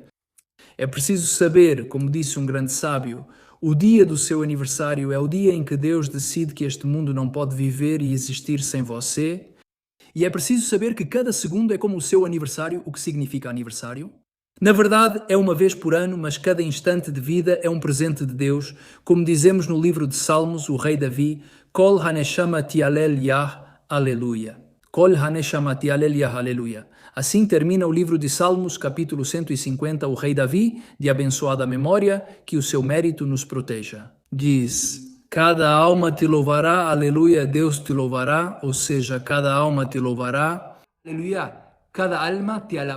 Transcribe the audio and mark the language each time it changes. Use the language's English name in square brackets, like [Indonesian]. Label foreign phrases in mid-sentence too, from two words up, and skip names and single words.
[Portuguese] É preciso saber, como disse um grande sábio, o dia do seu aniversário é o dia em que Deus decide que este mundo não pode viver e existir sem você. E é preciso saber que cada segundo é como o seu aniversário. O que significa aniversário? Na verdade, é uma vez por ano, mas cada instante de vida é um presente de Deus. Como dizemos no livro de Salmos, o rei Davi, [Hebrew] כל הנשמה תהלל יה, הללויה. כל הנשמה תהלל יה, הללויה. [Portuguese] Assim termina o livro de Salmos, capítulo 150, o rei Davi, de abençoada memória, que o seu mérito nos proteja. Diz: cada alma te louvará, aleluia, Deus te louvará, ou seja, cada alma te louvará, aleluia, cada alma te alabará.